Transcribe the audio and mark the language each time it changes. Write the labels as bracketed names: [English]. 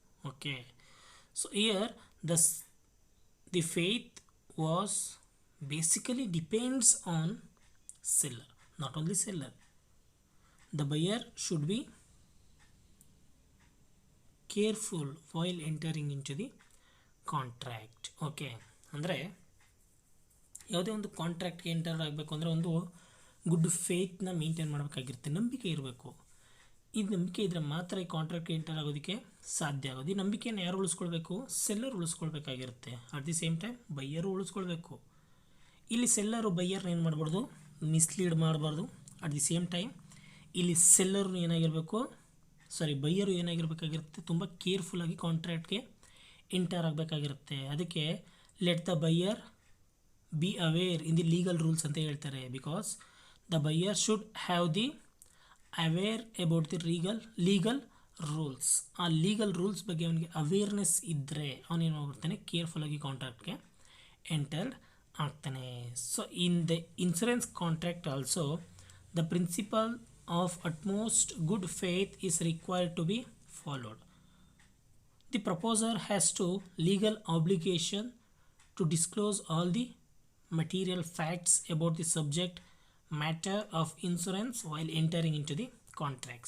[English] Okay, so here the faith was basically depends on seller, not only seller. The buyer should be careful while entering into the contract. [Kannada] Okay, ಅಂದರೆ ಯಾವುದೇ ಒಂದು ಕಾಂಟ್ರಾಕ್ಟ್ಗೆ enter ಆಗಬೇಕು ಅಂದರೆ ಒಂದು good ಫೇತ್ನ maintain ಮಾಡಬೇಕಾಗಿರುತ್ತೆ, ನಂಬಿಕೆ ಇರಬೇಕು. ಈ ನಂಬಿಕೆ ಇದ್ದರೆ ಮಾತ್ರ ಈ ಕಾಂಟ್ರಾಕ್ಟ್ಗೆ ಎಂಟರ್ ಆಗೋದಕ್ಕೆ ಸಾಧ್ಯ ಆಗೋದು. ಈ ನಂಬಿಕೆಯನ್ನು ಯಾರು ಉಳಿಸ್ಕೊಳ್ಬೇಕು, seller ಉಳಿಸ್ಕೊಳ್ಬೇಕಾಗಿರುತ್ತೆ. At the same time buyer ಉಳಿಸ್ಕೊಳ್ಬೇಕು. ಇಲ್ಲಿ ಸೆಲ್ಲರು ಬೈಯರ್ನ ಏನು ಮಾಡಬಾರ್ದು, ಮಿಸ್ಲೀಡ್ ಮಾಡಬಾರ್ದು. ಅಟ್ ದಿ ಸೇಮ್ ಟೈಮ್ ಇಲ್ಲಿ ಸೆಲ್ಲರು ಏನಾಗಿರಬೇಕು, ಬೈಯರು ಏನಾಗಿರಬೇಕಾಗಿರುತ್ತೆ, ತುಂಬ ಕೇರ್ಫುಲ್ಲಾಗಿ ಕಾಂಟ್ರಾಕ್ಟ್ಗೆ ಎಂಟರ್ ಆಗಬೇಕಾಗಿರುತ್ತೆ. [English] ಅದಕ್ಕೆ let the buyer be aware in the legal rules [Kannada] ಅಂತ ಹೇಳ್ತಾರೆ. [English] Because the buyer should have the aware about the legal rules. [Kannada] ಆ ಲೀಗಲ್ ರೂಲ್ಸ್ ಬಗ್ಗೆ ಅವನಿಗೆ ಅವೇರ್ನೆಸ್ ಇದ್ದರೆ ಅವನೇನು ಮಾಡ್ಬಿಡ್ತಾನೆ, ಕೇರ್ಫುಲ್ಲಾಗಿ ಕಾಂಟ್ರಾಕ್ಟ್ಗೆ ಎಂಟರ್ಡ್ ಆಗ್ತಾನೆ. [English] So in the insurance contract also the principal of utmost good faith is required to be followed. The proposer has to legal obligation to disclose all the material facts about the subject matter of insurance while entering into the contract.